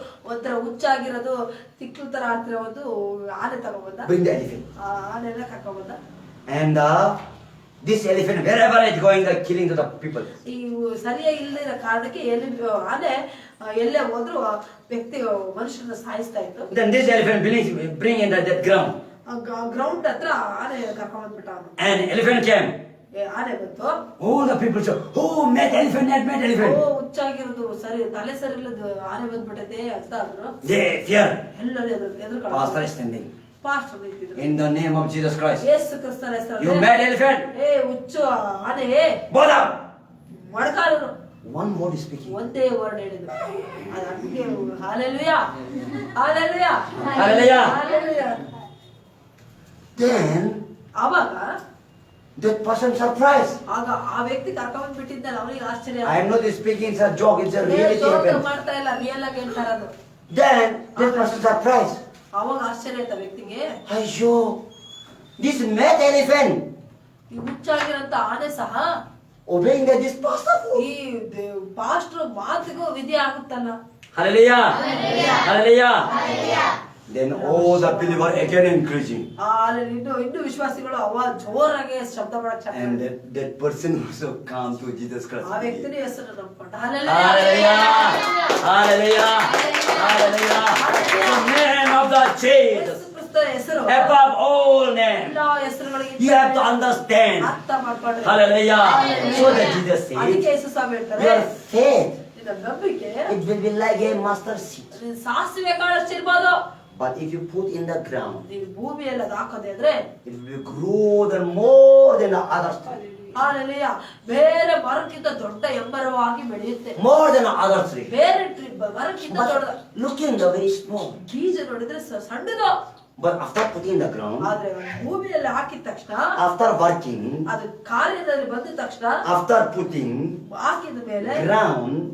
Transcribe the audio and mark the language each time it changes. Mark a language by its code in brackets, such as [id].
[kn] ಒಂಥರ ಹುಚ್ಚಾಗಿರೋದು ತಿಕ್ಲು ತರ ಆಗ್ತಿರೋದು ಆನೆ ತಗೊಂಡ್ಬಂದ. [en] Bring the elephant. [kn] ಆನೆಲ್ಲ ಕರ್ಕೊಂಡ್ಬಂದ. [en] And this elephant, wherever it's going, they're killing to the people. [kn] ಈ ಸರಿಯಾಗಿ ಇಲ್ಲದಿರೋ ಕಾರಣಕ್ಕೆ ಆನೆ ಎಲ್ಲೇ ಹೋದ್ರು ವ್ಯಕ್ತಿ ಮನುಷ್ಯರನ್ನ ಸಾಯಿಸ್ತಾ ಇತ್ತು. [en] Then this elephant bring in that ground. [kn] Ground ಹತ್ರ ಆನೆ ಕರ್ಕೊಂಡ್ಬಂದ್ಬಿಟ್ಟ ಅವನು. [en] And elephant came. [kn] ಆನೆ ಬಂತು. [en] All the people said, "Oh, mad elephant, mad elephant." [kn] ಹುಚ್ಚಾಗಿರೋದು ಸರಿ ತಲೆ ಸರಿ ಇಲ್ಲದ ಆನೆ ಬಂದ್ಬಿಟ್ಟೈತೆ ಅಂತ ಅಂದ್ರು. [en] They fear. [kn] ಎಲ್ಲರೂ ಎದುರು [en] Pastor is standing. [kn] ಪಾಸ್ಟರ್ ನಿಂತಿದ್ರು. [en] In the name of Jesus Christ. [kn] ಯೇಸು ಕ್ರಿಸ್ತನ ಹೆಸರಲ್ಲಿ. [en] You mad elephant. [kn] ಹುಚ್ಚು ಆನೆ [en] Bow down. [kn] ಮಡಕಾಲರು. [en] One word is speaking. [kn] ಒಂದೇ ವರ್ಡ್ ಹೇಳಿದ್ರು. ಅದಕ್ಕೆ hallelujah hallelujah [en] Hallelujah. [kn] Hallelujah. [en] Then [kn] ಆವಾಗ [en] that person surprised. [kn] ಆಗ ಆ ವ್ಯಕ್ತಿ ಕರ್ಕೊಂಡ್ ಬಿಟ್ಟಿದ್ದಲ್ಲ ಅವನಿಗೆ ಆಶ್ಚರ್ಯ. [en] I am not speaking, it's a joke, it's a reality happened. [kn] ಮಾಡ್ತಾ ಇಲ್ಲ, ರಿಯಲ್ ಆಗಿ ಹೇಳ್ತಾ ಇರೋದು. [en] Then that person surprised. [kn] ಅವಾಗ ಆಶ್ಚರ್ಯ ಆಯ್ತಾ ವ್ಯಕ್ತಿಗೆ. [en] Ayo, this mad elephant [kn] ಈ ಹುಚ್ಚಾಗಿರಂತ ಆನೆ ಸಹ [en] obeying this pastor. [kn] ಈ ಪಾಸ್ಟರ್ ಮಾತಿಗೂ ವಿಧಿ ಆಗುತ್ತಲ್ಲ. [en] Hallelujah. Hallelujah. Then all the believer again increasing. [kn] ಇನ್ನು ವಿಶ್ವಾಸಿಗಳು ಅವ ಜೋರಾಗಿ ಶಬ್ದ ಮಾಡಕ್ ಸ್ಟಾರ್ಟ್ [en] And [kn] ಮಾಡಿದ್ರು. [en] that person also come to Jesus Christ. [kn] ಆ ವ್ಯಕ್ತಿನೇ ಹೆಸರು ನಂಬ್ಕೊಂಡ. [en] Hallelujah. Hallelujah. Hallelujah. The name of the Jesus. [kn] ಯೇಸು ಕ್ರಿಸ್ತನ ಹೆಸರು [en] Above all names. [kn] ಎಲ್ಲಾ ಹೆಸರುಗಳಿಗೆ [en] You have to understand. [kn] ಅರ್ಥ ಮಾಡ್ಕೊಂಡ್ರೆ. [en] Hallelujah. So that Jesus [kn] ಅದಕ್ಕೆ [en] says, [kn] ಯೇಸು ಸ್ವಾಮಿ ಹೇಳ್ತಾರೆ, [en] your faith, [kn] ನಿನ್ನ ನಂಬಿಕೆ [en] it will be like a mustard seed. [kn] ನೀನ್ ಸಾಸಿವೆ ಕಾಳಷ್ಟಿರ್ಬೋದು. [en] But if you put in the ground, [kn] ನೀನು ಭೂಮಿಯಲ್ಲಿ ಅದು ಹಾಕೋದೇ ಆದ್ರೆ [en] it will grow more than the other tree. [kn] Hallelujah, ಬೇರೆ ಮರಕ್ಕಿಂತ ದೊಡ್ಡ ಎಮ್ಮರವಾಗಿ ಬೆಳೆಯುತ್ತೆ. [en] More than the other tree. [kn] ಬೇರೆ ಮರಕ್ಕಿಂತ ದೊಡ್ಡ. [en] But looking the very small. [kn] ಬೀಜ ನೋಡಿದ್ರೆ ಸಣ್ಣದು. [en] But after putting in the ground, [kn] ಆದ್ರೆ ಭೂಮಿಯಲ್ಲಿ ಹಾಕಿದ ತಕ್ಷಣ, [en] after working, [kn] ಅದು ಕಾರ್ಯದಲ್ಲಿ ಬಂದ ತಕ್ಷಣ, [en] after putting [kn] ಹಾಕಿದ ಮೇಲೆ [en] ground,